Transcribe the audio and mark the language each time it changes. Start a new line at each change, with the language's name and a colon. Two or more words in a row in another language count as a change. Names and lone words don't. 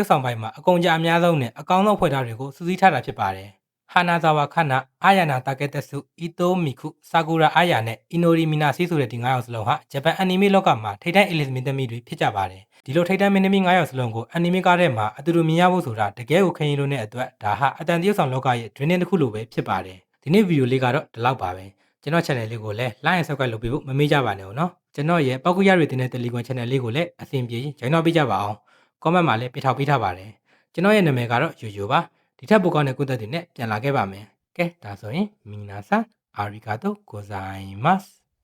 Burmese: ပ်ဆောင်ပိုင်းမှာအကုန်ကြအများဆုံးနဲ့အကောင်းဆုံးဖွဲ့ထားတွေကိုစုစည်းထားတာဖြစ်ပါတယ်။ဟာနာဇာဝါခနာအာယာနာတာကက်တက်စုအီတိုမီခုဆာကူရာအာယာနဲ့အီနိုရီမီ နာစီဆိုတဲ့ဒီ9ယောက်စလုံးဟာဂျပန်အနီမေလောကမှာထိပ်တန်းအလစ်မင်းသမီးတွေဖြစ်ကြပါတယ်။ဒီလိုထိပ်တန်းမင်းသမီး9ယောက်စလုံးကို အနီမေကားထဲမှာအတူတူမြင်ရဖို့ဆိုတာတကယ်ကိုခရင်လို့တဲ့အတွက်ဒါဟာအတန်တရုပ်ဆောင်လောကရဲ့ dream တစ်ခုလိုပဲဖြစ်ပါတယ်။ဒီနေ့ဗီဒီယိုလေးကတော့ဒီလောက်ပါပဲ။ကျွန်တော် channel လေးကိုလည်း
English: like and subscribe
Burmese: လုပ်ပေးဖို့မမေ့ကြပါနဲ့ဦးနော်ကျွန်တော်ရဲ့ပောက်ကူရတွေတင်တဲ့ Telegram channel လေးကိုလည်းအဆင်ပြေရင် join တော့ပေးကြပါအောင် comment မှာလည်းပြထောက်ပေးထားပါတယ်ကျွန်တော်ရဲ့နာမည်ကတော့ယိုယိုပါဒီထက်ပိုကောင်းတဲ့ content တွေနဲ့ပြန်လာခဲ့ပါမယ်ကဲဒါဆိုရင်
Japanese: みなさんありがとうございます